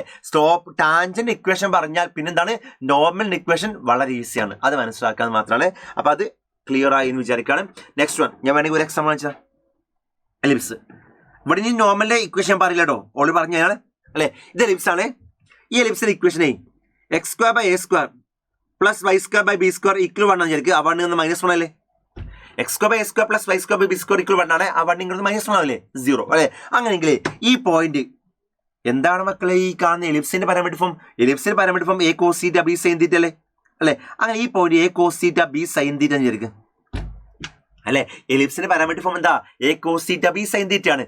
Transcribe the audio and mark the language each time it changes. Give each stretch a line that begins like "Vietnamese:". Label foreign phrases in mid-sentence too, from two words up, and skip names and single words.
English: slope tangent equation
Malayalam: പറഞ്ഞാൽ പിന്നെന്താണ്?
English: normal equation
Malayalam: വളരെ ഈസിയാണ്. അത് മനസ്സിലാക്കാൻ മാത്രമാണ്. അപ്പൊ അത് ക്ലിയർ ആയി എന്ന് വിചാരിക്കുകയാണ്.
English: next one
Malayalam: ഞാൻ വേണമെങ്കിൽ ഒരു എക്സാമ്പിൾ വെച്ചാൽ എലിപ്സ്. ഇവിടെ ഇനി നോർമലിന്റെ ഇക്വേഷൻ പറയില്ല കേട്ടോ, ഓൾറെഡി പറഞ്ഞാണ് അല്ലെ? ഇത് എലിപ്സ് ആണ്. ഈ എലിപ്സിന്റെ ഇക്വേഷനെ x² / a² + y² / b² = 1 ആണ് വിചാരിക്കുക. ആ 1 -1 അല്ലേ? x² / a² + y² / b² = 1 ആണ്. ആ 1 -1 ആവില്ലേ? 0 അല്ലെ? അങ്ങനെയെങ്കിൽ ഈ പോയിന്റ് എന്താണ് മക്കളെ? ഈ കാണുന്ന എലിപ്സിന്റെ
English: parameter form.
Malayalam: എലിപ്സിന്റെ
English: parameter form
Malayalam: a cos θ b sin θ അല്ലേ? അല്ലെ. അങ്ങനെ ഈ പോയിന്റ്
English: a cos theta b sin theta
Malayalam: എന്ന് വിചാരിക്കും അല്ലെ. എലിപ്സിന്റെ
English: parametric form
Malayalam: എന്താ?
English: a cos theta b sin theta
Malayalam: ആണ്.